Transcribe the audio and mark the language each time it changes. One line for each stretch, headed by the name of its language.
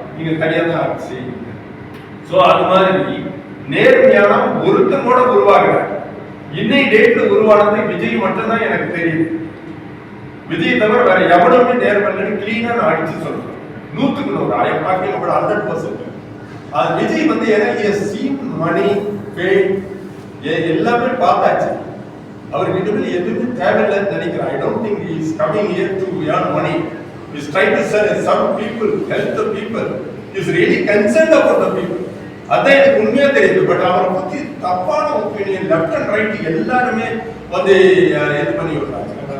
Tamil: நீங்க தனியா தான் ஆட்சி செய்வீங்க. சோ அது மாதிரி நேர்மையான ஒருத்தன் கூட உருவாகுற இன்னை டேட்ல உருவானது விஜய் மட்டும் தான் எனக்கு தெரியுது. விஜய் தவிர வேற எவனுமே நேர்மைன்னு கிளீனா நான் அடிச்சு சொல்றேன்.
English: 100% I am talking about 100%.
Tamil: அது விஜய் வந்து எனக்கு சீன் மணி ஃபேம் எல்லாமே பார்த்தாச்சு. அவருக்கு இனிமேல் எதுவுமே தேவையில்லைன்னு நினைக்கிறேன்.
English: I don't think he is coming here to earn money. He is trying to serve people, help the people. He is really concerned about the people.
Tamil: அதான் எனக்கு உண்மையா தெரியுது. பட் அவரை பத்தி தப்பான ஒப்பீனியன் லெஃப்ட் அண்ட் ரைட் எல்லாருமே வந்து இது பண்ணி விடுறாங்க.